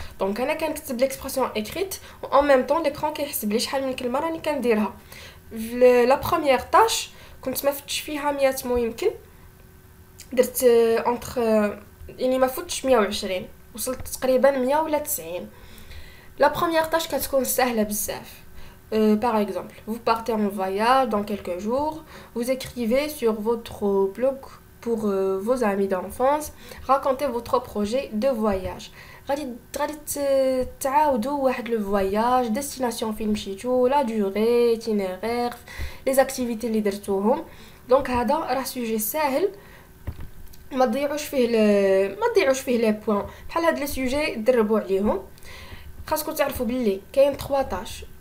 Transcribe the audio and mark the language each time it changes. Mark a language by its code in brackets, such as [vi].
[ar] دونك انا كنكتب ليكسبرسيون اكريت و ان ميم طون ليكران كيحسب لي شحال من كلمه راني كنديرها. لا بروميير طاش كنت ما فتش فيها 100 مو يمكن، درت اونتر يعني ما فتش 120 وصلت تقريبا 100 ولا 90. [fr] La première tâche [ar] كتكون سهله بزاف. [fr] Par exemple, vous partez en voyage dans quelques jours, vous écrivez sur votre blog pour vos amis d'enfance, racontez votre projet de voyage. [ar] غادي تعاودوا واحد لو voyage, destination فين مشيتو, la durée, itinéraire, les activités اللي درتوهم. دونك هذا راه سوجي ساهل ما تضيعوش فيه لي بوين. بحال هاد لي سوجي دربوا عليهم. خاصكم تعرفوا باللي كاين 3 طاش.